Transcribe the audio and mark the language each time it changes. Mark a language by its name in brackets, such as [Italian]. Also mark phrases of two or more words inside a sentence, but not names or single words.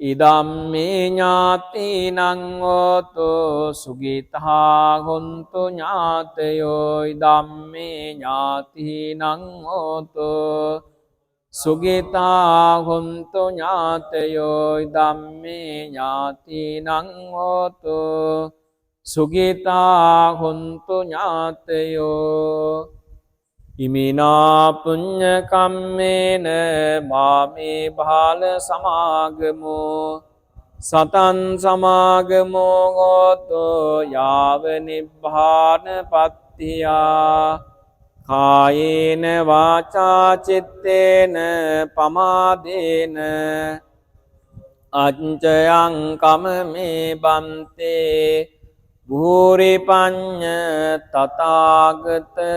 [Pali] ඉදම්මේ ඥාතිනං හෝතු සුගිතා හොන්තු ඥාතයෝ ඉදම්මේ ඥාතිනං හෝතු සුගිතා හොන්තු ඥාතයෝ ඉදම්මේ ඥාතිනං හෝතු සුගිතා හොන්තු ඥාතයෝ ඉමිනා පුඤ්ඤ කම්මේන මාමේ බාල සමාගමෝ සතං සමාගමෝ හෝතු යාව නිබ්බාන පත්තියා කායේන වාචා චිත්තේන පමාදේන අඤ්ඤයං කමමේ බන්තේ භූරි පඤ්ඤ තථාගත